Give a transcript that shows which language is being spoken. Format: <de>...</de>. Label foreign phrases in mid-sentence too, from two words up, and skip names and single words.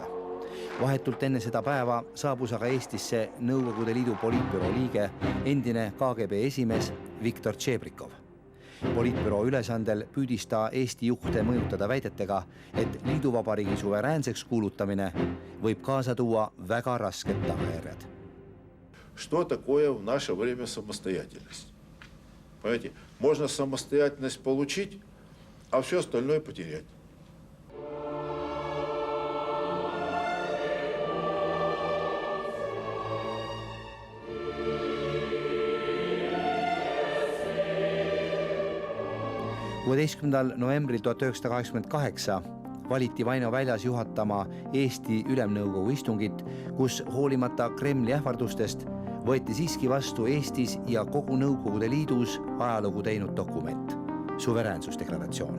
<et>Vahetult enne seda päeva saabus aga Eestisse Nõukogude Liidu poliitbüroo liige, endine KGB esimees Viktor Tšebrikov. Poliitbüroo ülesandel püüdis ta Eesti juhte mõjutada väidetega, et liiduvabariigi suveräänseks kuulutamine võib kaasa tuua väga rasked tagajärjed.</et> <ru>Что такое в наше время самостоятельность? Понимаете, можно самостоятельность получить, а все остальное потерять.</ru> <et>Novembril 1988 valiti Vaino Väljas juhatama Eesti Ülemnõukogu istungit, kus hoolimata Kremli ähvardustest võeti siiski vastu Eestis ja kogu Nõukogude Liidus ajalugu teinud dokument, suveräänsusdeklaratsioon.</et>